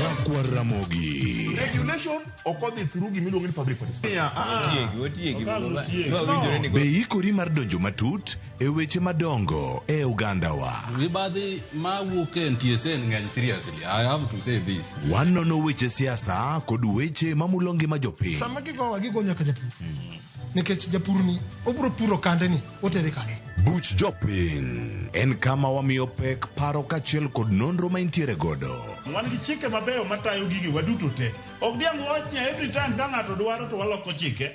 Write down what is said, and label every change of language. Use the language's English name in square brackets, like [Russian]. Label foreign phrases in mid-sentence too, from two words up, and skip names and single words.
[Luo (Kenya and Tanzania)] Kwar Ramogi. Regulation okodhi through gimiluongo ni [English] public participation. [Luo (Kenya and Tanzania)] Be ikori mar donjo matut e weche madongo e Uganda wa. Ribadhi ma wuke NTSN ng'eny seriously. [English] I have to say this. [Luo (Kenya and Tanzania)] Wanono weche siasa kod weche mamulongi ma jopiny. Sama gigowa gigo nyaka japur. Nikech japur ni obro puro kande ni otere kande. Buch jopiny en kama wamiyo pek paro kachiel kod nonro ma intiere godo. Wan gi chike mabeyo matayo gigi waduto te. Ok diang' wachnya [English] every time [Luo (Kenya and Tanzania)] ka ng'ato dwaro to waloko chike.